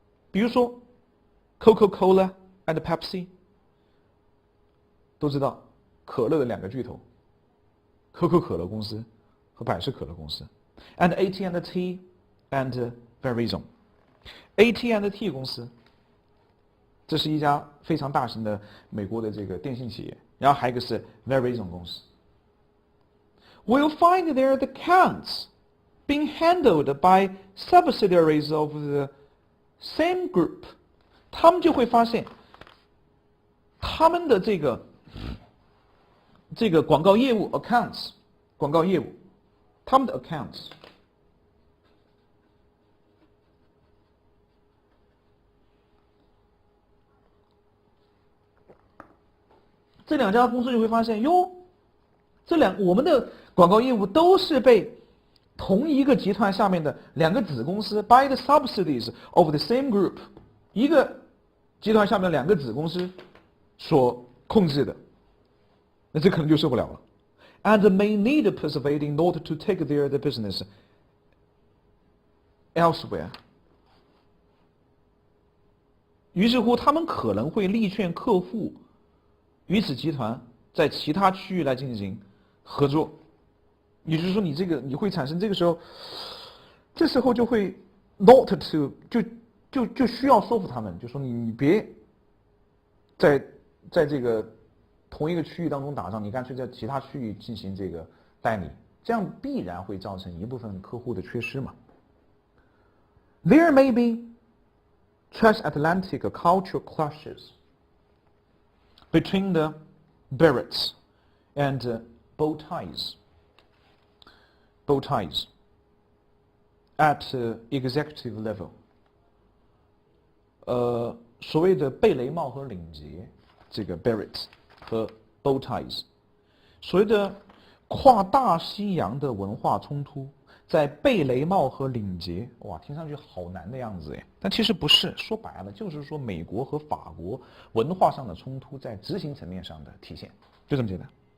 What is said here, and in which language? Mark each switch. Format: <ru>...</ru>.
<zh>比如说 Coca-Cola and Pepsi， 都知道可乐的两个巨头，可口可乐公司和百事可乐公司 ，and AT&T and Verizon。AT&T 公司，这是一家非常大型的美国的这个电信企业，然后还有一个是 Verizon 公司。</zh> <en>We'll find their accounts being handled by subsidiaries of the same group。</en> <zh>他们就会发现，他们的这个广告业务 accounts， 广告业务，他们的 accounts。这两家公司就会发现，哟，我们的广告业务都是被同一个集团下面的两个子公司</zh> <en>by the subsidies of the same group，</en> <zh>一个集团下面的两个子公司所控制的，那这可能就受不了了。</zh> <en>And may need persuading in order to take their business elsewhere。</en> <zh>于是乎，他们可能会力劝客户与此集团在其他区域来进行合作。也就是说，你会产生这时候就会 not to 就需要说服他们，就说你别在这个同一个区域当中打仗，你干脆在其他区域进行这个代理，这样必然会造成一部分客户的缺失嘛。</zh> <en>There may be transatlantic cultural clashes between the berets and bow ties at executive level。</en> <zh>所谓的贝雷帽和领结，这个 beret 和 bow ties， 所谓的跨大西洋的文化冲突，在贝雷帽和领结，哇，听上去好难的样子哎，但其实不是，说白了就是说美国和法国文化上的冲突在执行层面上的体现，就这么简单。</zh>